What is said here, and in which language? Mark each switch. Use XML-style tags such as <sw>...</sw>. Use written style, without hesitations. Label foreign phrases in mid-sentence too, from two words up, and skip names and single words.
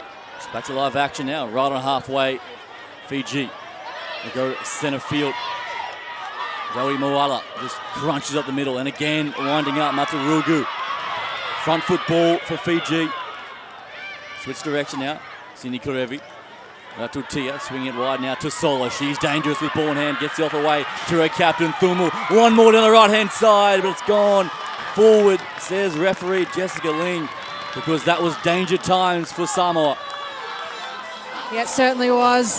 <en>It's back to live action now, right on halfway. Fiji. They go centre field. Zoe Moala just crunches up the middle, and again winding up Matarugu. Front foot ball for Fiji. Switch direction now. Sini Kurevi. Tutia swinging it wide now to Sola. She's dangerous with ball in hand. Gets the offer away to her captain Thumu. One more down the right hand side, but it's gone forward, says referee Jessica Ling, because that was danger times for Samoa. Yeah, it certainly was.</en>